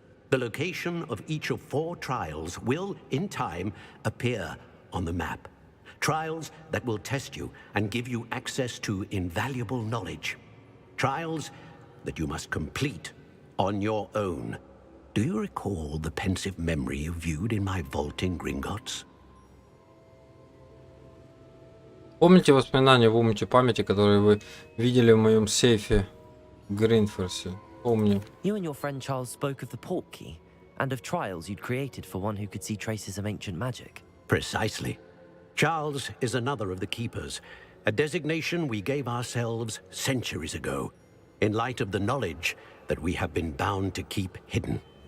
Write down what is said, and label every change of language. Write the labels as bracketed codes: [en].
[en] The location of each of 4 trials will, in time, appear on the map. Trials that will test you and give you access to invaluable knowledge. Trials that you must complete on your own. Do you recall the pensive memory you viewed in my vault in Gringotts? [ru] Помните воспоминания в умте памяти, которые вы видели в моем сейфе в Гринфорсе? Помню. [en] You and your friend Charles spoke of the port key and of trials you'd created for one who could see traces of ancient magic. Precisely. Charles is another of the keepers, a designation we gave ourselves centuries ago, in light of the knowledge that we have been bound to keep hidden.